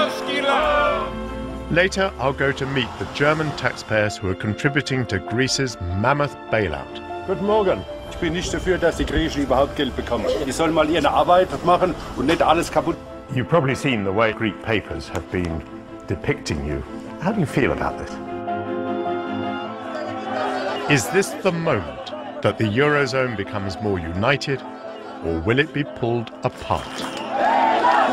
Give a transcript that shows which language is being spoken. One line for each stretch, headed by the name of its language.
English: Later, I'll go to meet the German taxpayers who are contributing to Greece's mammoth bailout.
German: Guten Morgen. Ich bin nicht dafür, dass die Griechen überhaupt Geld bekommen. Die sollen mal ihre Arbeit machen und nicht alles kaputt.
English: You've probably seen the way Greek papers have been depicting you. How do you feel about this? Is this the moment that the Eurozone becomes more united, or will it be pulled apart?